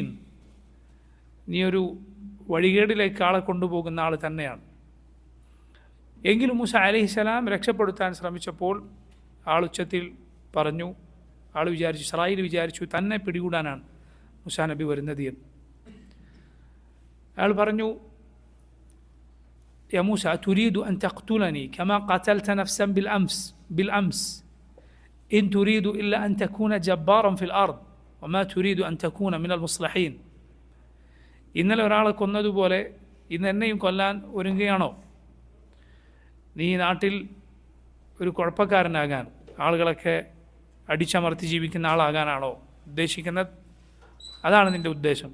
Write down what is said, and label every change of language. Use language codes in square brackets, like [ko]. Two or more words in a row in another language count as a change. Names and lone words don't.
[ml] നീ ഒരു വഴികേടിലേക്ക് ആളെ കൊണ്ടുപോകുന്ന ആൾ തന്നെയാണ്. എങ്കിലും മൂസ അലൈഹിസ്സലാം രക്ഷപ്പെടുത്താൻ ശ്രമിച്ചപ്പോൾ ആൾ ഉച്ചത്തിൽ പറഞ്ഞു. ആൾ വിചാരിച്ചു, ഇസ്രായേൽ വിചാരിച്ചു തന്നെ പിടികൂടാനാണ് മൂസ നബി വരുന്നത് എന്ന്. അയാൾ പറഞ്ഞു, [ar] يا موسى أتريد أن تقتلني كما قتلت نفسا بالأمس إن تريد إلا أن تكون جبارا في الأرض وما تريد أن تكون من المصلحين. [ml] ഇന്നലെ ഒരാളെ കൊന്നതുപോലെ ഇന്ന് എന്നെയും കൊല്ലാൻ ഒരുങ്ങുകയാണോ? നീ നാട്ടിൽ ഒരു കുഴപ്പക്കാരനാകാൻ, ആളുകളൊക്കെ അടിച്ചമർത്തി ജീവിക്കുന്ന ആളാകാനാണോ ഉദ്ദേശിക്കുന്നത്? അതാണ് നിൻ്റെ ഉദ്ദേശം?